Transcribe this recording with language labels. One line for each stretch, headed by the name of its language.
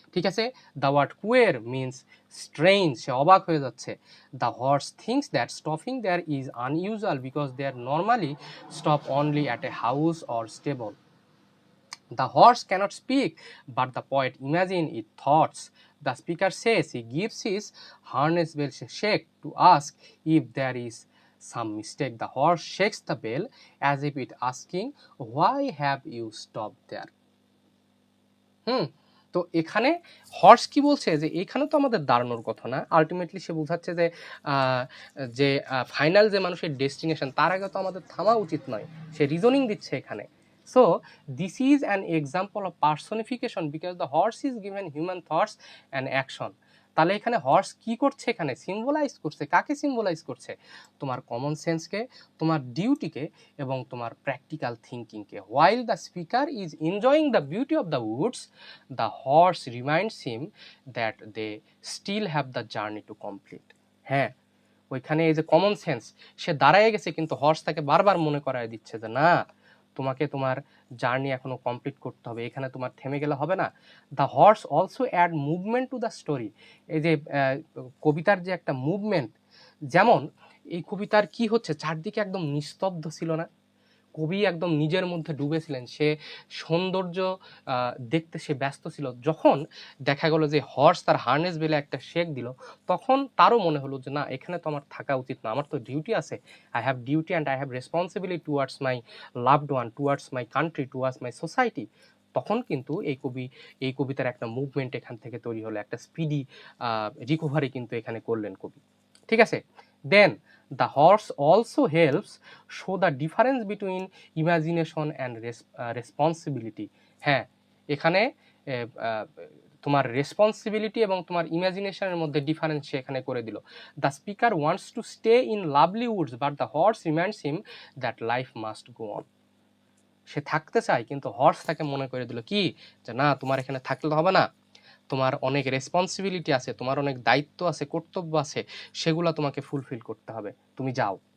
Bangla: ঠিক আছে,
English: the word queer means strange,
Bangla: সে অবাক হয়ে যাচ্ছে।
English: The horse thinks that stopping there is unusual because they are normally stop only at a house or stable. The horse cannot speak, but the poet imagines its thoughts. The speaker says he gives his harness bell a shake to ask if there is some mistake. The horse shakes the bell as if it asking, why have you stopped there?
Bangla: তো এখানে horse কি বলছে, যে এখানে তো আমাদের দাঁড়ানোর কথা না, আলটিমেটলি সে বোঝাচ্ছে যে যে ফাইনাল যে মানুষের ডেস্টিনেশন, তার আগে তো আমাদের থামা উচিত নয়। সে রিজনিং দিচ্ছে এখানে।
English: So this is an example of personification because the horse is given human thoughts and action.
Bangla: তাহলে এখানে হর্স কি করছে? এখানে সিম্বলাইজ করছে, কাকে সিম্বলাইজ করছে? তোমার কমন সেন্সকে, তোমার ডিউটিকে, এবং তোমার practical থিঙ্কিংকে।
English: while the speaker is enjoying the beauty of the woods, the horse reminds him that they still have the journey to complete.
Bangla: হ্যাঁ, ওইখানে এই যে কমন সেন্স, সে দাঁড়ায় গেছে, কিন্তু হর্স তাকে বারবার মনে করায় দিচ্ছে যে না, তোমাকে তোমার জার্নি এখনো কমপ্লিট করতে হবে, এখানে তোমার থেমে গেলে হবে না।
English: The horse also add movement to the story.
Bangla: এই যে কবিতার যে একটা মুভমেন্ট, যেমন এই কবিতার কি হচ্ছে, চারদিকে একদম নিস্তব্ধ ছিল না, কবি একদম নিজের মধ্যে ডুবেছিলেন, সে সৌন্দর্য দেখতে সে ব্যস্ত ছিল। যখন দেখা গেল যে হর্স তার হার্নেস বেলে একটা শেক দিল, তখন তারও মনে হলো যে না, এখানে তো আমার থাকা উচিত না, আমার তো ডিউটি আছে,
English: I have duty and I have responsibility towards my loved one, towards my country, towards my society.
Bangla: তখন কিন্তু এই কবিতার একটা মুভমেন্ট এখান থেকে তৈরি হলো, একটা স্পিডি রিকভারি কিন্তু এখানে করলেন কবি। ঠিক আছে,
English: Then the horse also helps show the difference between imagination and responsibility.
Bangla: হ্যাঁ, এখানে তোমার রেসপন্সিবিলিটি এবং তোমার ইমাজিনেশনের মধ্যে ডিফারেন্স সে এখানে করে দিল।
English: The speaker wants to stay in lovely woods but the horse reminds him that life must go on.
Bangla: সে থাকতে চায়, কিন্তু হর্স তাকে মনে করে দিল কি, যে না, তোমার এখানে থাকলে হবে না, তোমার অনেক রেসপন্সিবিলিটি আছে, তোমার অনেক দায়িত্ব আছে, কর্তব্য আছে, সেগুলো তোমাকে ফুলফিল করতে হবে, তুমি যাও।